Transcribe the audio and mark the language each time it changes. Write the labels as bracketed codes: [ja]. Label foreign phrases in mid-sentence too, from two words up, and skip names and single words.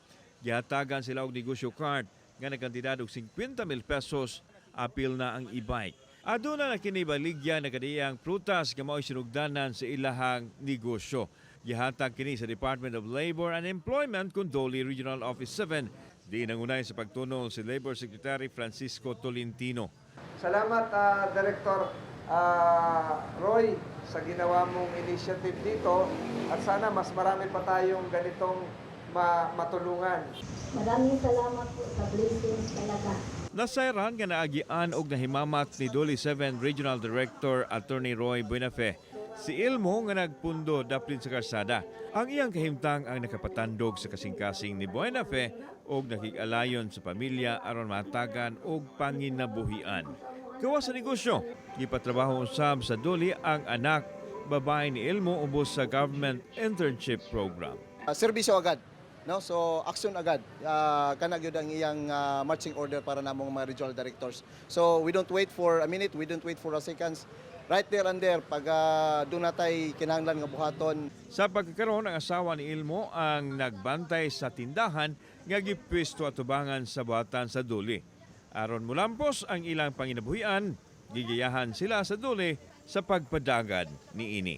[ceb] Gihatagan sila og negosyo card nga nagkantidad og 50,000 pesos. Apil na ang e-bike. Aduna na kinibaligya na kaniyang prutas nga mao'y sinugdanan sa ilahang negosyo. Gihatag kini sa Department of Labor and Employment kung Dole Regional Office 7. Di nangunay sa pagtunol si Labor Secretary Francisco Tolentino. [tl] Salamat, Director Roy, sa ginawa mong initiative dito at sana mas marami pa tayong ganitong matulungan. Maraming salamat po sa blessings talaga. [ceb] Nasayran nga naagian og nahimamat ni Dole 7 Regional Director Attorney Roy Buenafe. Si Elmo nga nagpundo daplin sa karsada. Ang iyang kahimtang ang nakapatandog sa kasing-kasing ni Buenafe og nakig-alayon sa pamilya aron matagan og panginabuhian. Gawa sa negosyo, gipatrabaho usab sa Dole ang anak babae ni Elmo ubos sa government internship program. Serbisyo agad. No, so action agad. Kana gyud ang iyang [en] marching order [ceb] para namong mga [en] regional directors. So we don't wait for a minute, we don't wait for a seconds. Right there and there [ceb] pag doon natay kinahanglan nga buhaton. Sa pagkakaroon ang asawa ni Elmo ang nagbantay sa tindahan nga gipwesto atubangan sa buhatan sa Dole. Aron mulampos ang ilang panginabuhian, gigiyahan sila sa Dole sa pagpadagad ni ini.